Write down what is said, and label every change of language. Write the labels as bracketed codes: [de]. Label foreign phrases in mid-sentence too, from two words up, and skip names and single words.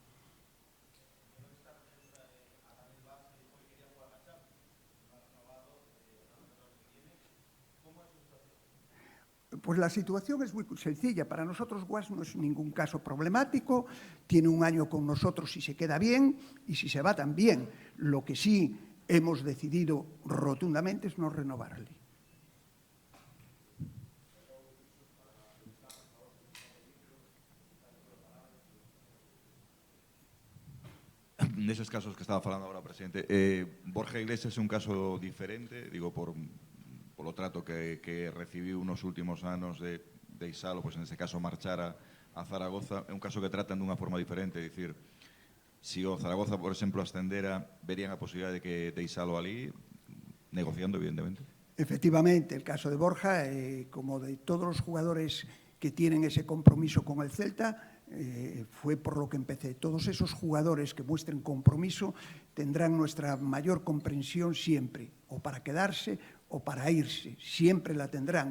[es] Pues la situación es muy sencilla. Para nosotros Guas no es ningún caso problemático, tiene un año con nosotros si se queda bien y si se va también. Lo que sí hemos decidido rotundamente es no renovarle. [gl] Neses casos que estaba falando agora, presidente, Borja Iglesias é un caso diferente, digo, polo trato que recibiu nos últimos anos de deixalo, pois [es] en ese caso [gl] marchar a Zaragoza, é un caso que tratan dunha forma diferente, é dicir, se o Zaragoza, por exemplo, ascendera, verían a posibilidade de que deixalo ali, negociando, evidentemente. [es] Efectivamente, el caso de Borja, como de todos los jugadores que tienen ese compromiso con el Celta, fue por lo que empecé. Todos esos jugadores que muestren compromiso tendrán nuestra mayor comprensión siempre, o para quedarse o para irse, siempre la tendrán.